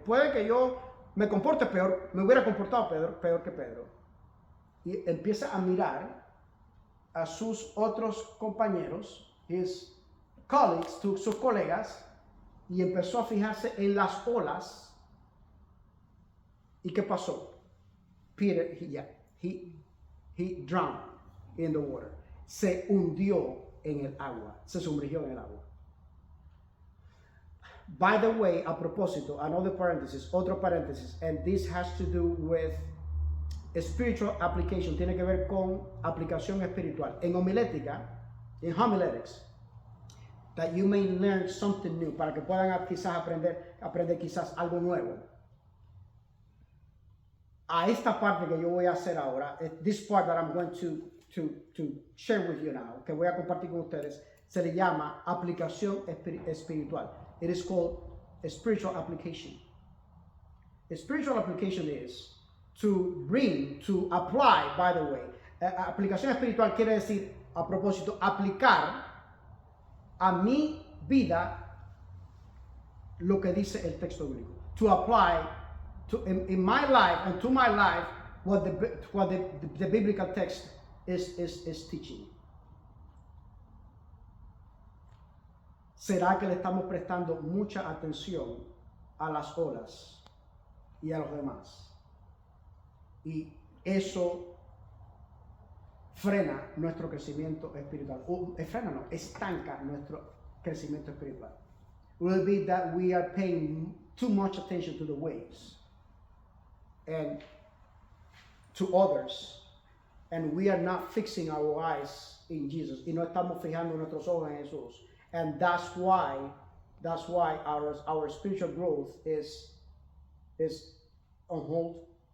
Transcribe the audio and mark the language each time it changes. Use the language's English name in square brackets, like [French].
[Spanish] Puede que yo me comporte peor, me hubiera comportado peor que Pedro. Y empieza a mirar a sus otros compañeros, his colleagues, sus colegas, y empezó a fijarse en las olas. ¿Y qué pasó? [English] Peter, he drowned in the water. [Spanish] Se hundió en el agua, se sumergió en el agua. [English] By the way, [Spanish] a propósito, [English] another parenthesis, [Spanish] otro paréntesis, [English] and this has to do with a spiritual application, [Spanish] tiene que ver con aplicación espiritual. En homilética, [English] in homiletics, that you may learn something new, [Spanish] para que puedan quizás aprender quizás algo nuevo. A esta parte que yo voy a hacer ahora, [English] this part that I'm going to share with you now, [Spanish] que voy a compartir con ustedes, se le llama aplicación espiritual. [English] It is called a spiritual application. A spiritual application is to apply, by the way. [Spanish] Aplicación espiritual quiere decir, a propósito, aplicar a mi vida lo que dice el texto bíblico. [English] To apply in my life and to my life what the biblical text is teaching. [Spanish] ¿Será que le estamos prestando mucha atención a las olas y a los demás? Y eso frena nuestro crecimiento espiritual. Estanca nuestro crecimiento espiritual. [English] Will it be that we are paying too much attention to the waves and to others, and we are not fixing our eyes in Jesus, [Spanish] y no estamos fijando nuestros ojos en Jesús? [English] And that's why our spiritual growth is on hold.